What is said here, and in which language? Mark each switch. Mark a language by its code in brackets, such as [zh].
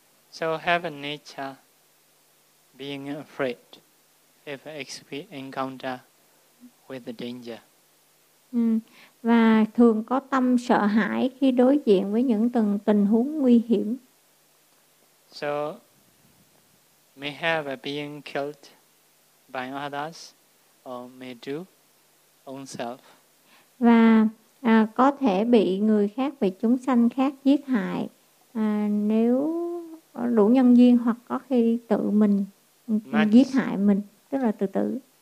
[en] So have a nature being afraid if encounter with the danger. [vi] Và thường có tâm sợ hãi khi đối diện với những từng tình huống nguy hiểm. [en] So may have a being killed by others or may do own self. [vi] Và có thể bị người khác, bị chúng sanh khác giết hại nếu đủ nhân duyên, hoặc có khi tự mình giết hại mình, tức là tự tử.